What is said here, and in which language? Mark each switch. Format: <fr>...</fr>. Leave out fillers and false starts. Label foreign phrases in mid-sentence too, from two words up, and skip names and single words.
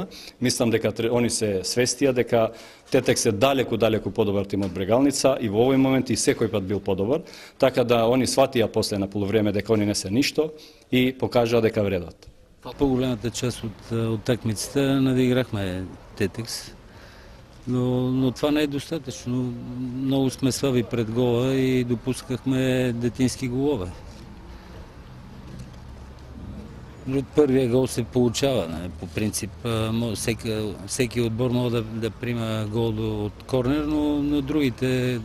<mk>Мислам дека они се свестија дека Тетекс е далеку подобар тим од Брегалница и во овој момент и секој пат бил подобар, така да они сватија после на полувреме дека они не се ништо и покажаа дека вредат.</mk> <bg>По-големата част од такмиците надиграхме Тетекс, но това не е достатъчно. Много сме слаби пред гола и допускахме детински голове. от първия гол се получава. Не? По принцип, всеки отбор може да приема гол от корнер, но на другите</bg>